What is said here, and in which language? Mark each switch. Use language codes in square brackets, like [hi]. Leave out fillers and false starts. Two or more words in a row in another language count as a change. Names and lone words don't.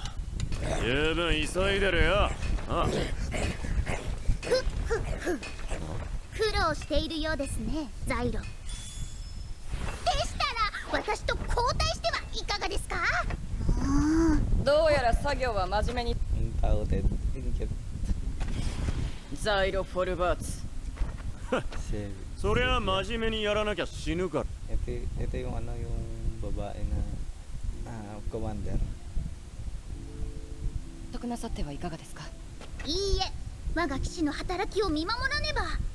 [ja] 十分急いでるよ。あ、苦労しているようですね、ザイロ。でしたら私と交代してはいかがですか？どうやら作業は真面目に。 [tl] Ang tao din. Inggit. [ja] ザイロフォルバーツ。 [tl] Si, [ja] そりゃ真面目にやらなきゃ死ぬから。 [tl] ito yung ano, yung babae na commander. [ja] 得なさってはいかがですか？いいえ、我が騎士の働きを見守らねば。